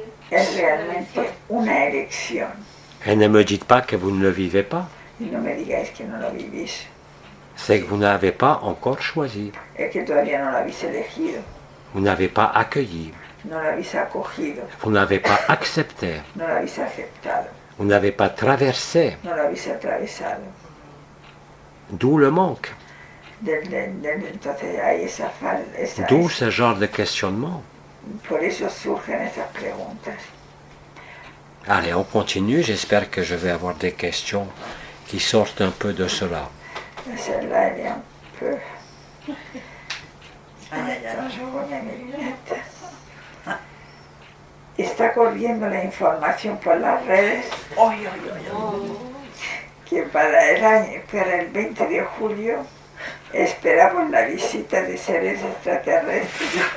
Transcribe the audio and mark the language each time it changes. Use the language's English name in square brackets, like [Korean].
[Spanish] Es realmente una elección. [French] Et ne me dites pas que vous ne le vivez pas. [Spanish] Y no me digáis que no lo vivís, [French] C'est que vous n'avez pas encore choisi. [Spanish] es que todavía no lo habéis elegido, [French] Vous n'avez pas accueilli. [Spanish] no lo habéis acogido, [French] Vous n'avez pas accepté. [Spanish] no lo habéis aceptado, [French] Vous n'avez pas traversé. [Spanish] no lo habéis atravesado. [French] D'où le manque. [Spanish] Entonces hay esa [French] D'où ce genre de questionnement. [Spanish] por eso surgen esas preguntas. [French] Allez, on continue. J'espère que je vais avoir des questions qui sortent un peu de cela. Celle-là, elle est un peu... Attends, je remets mes lunettes. [Spanish] Está corriendo la información por las redes que para el 20 de julio esperamos la visita de seres extraterrestres.